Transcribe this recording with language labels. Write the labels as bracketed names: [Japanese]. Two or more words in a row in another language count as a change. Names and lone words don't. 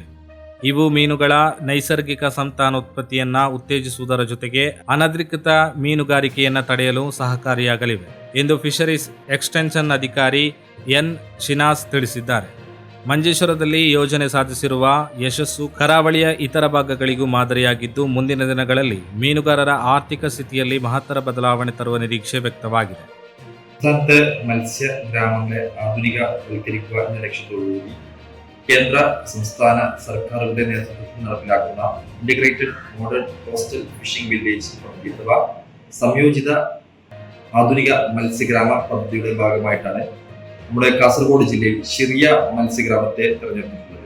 [Kannada] ಇವು ಮೀನುಗಳ ನೈಸರ್ಗಿಕ ಸಂತಾನೋತ್ಪತ್ತಿಯನ್ನು ಉತ್ತೇಜಿಸುವುದರ ಜೊತೆಗೆ ಅನಧಿಕೃತ ಮೀನುಗಾರಿಕೆಯನ್ನು ತಡೆಯಲು ಸಹಕಾರಿಯಾಗಲಿವೆ ಎಂದು [English] fisheries extension [Kannada] ಅಧಿಕಾರಿ ಎನ್ ಶಿನಾಸ್ ತಿಳಿಸಿದ್ದಾರೆ. ಮಂಜೇಶ್ವರದಲ್ಲಿ ಯೋಜನೆ ಸಾಧಿಸಿರುವ ಯಶಸ್ಸು ಕರಾವಳಿಯ ಇತರ ಭಾಗಗಳಿಗೂ ಮಾದರಿಯಾಗಿದ್ದು ಮುಂದಿನ ದಿನಗಳಲ್ಲಿ ಮೀನುಗಾರರ ಆರ್ಥಿಕ ಸ್ಥಿತಿಯಲ್ಲಿ ಮಹತ್ತರ ಬದಲಾವಣೆ ತರುವ ನಿರೀಕ್ಷೆ ವ್ಯಕ್ತವಾಗಿದೆ. [Malayalam] മത്സ്യ ഗ്രാമങ്ങളെ ആധുനികവൽക്കരിക്കുക എന്ന ലക്ഷ്യത്തോടുകൂടി കേന്ദ്ര സംസ്ഥാന സർക്കാരുകളുടെ നേതൃത്വത്തിൽ നടപ്പിലാക്കുന്ന ഇന്റഗ്രേറ്റഡ് മോഡേൺ കോസ്റ്റൽ ഫിഷിംഗ് വില്ലേജ് പദ്ധതി അഥവാ സംയോജിത ആധുനിക മത്സ്യഗ്രാമ പദ്ധതിയുടെ ഭാഗമായിട്ടാണ് നമ്മുടെ കാസർഗോഡ് ജില്ലയിൽ ശിറിയ മത്സ്യഗ്രാമത്തെ തെരഞ്ഞെടുത്തിട്ടുള്ളത്.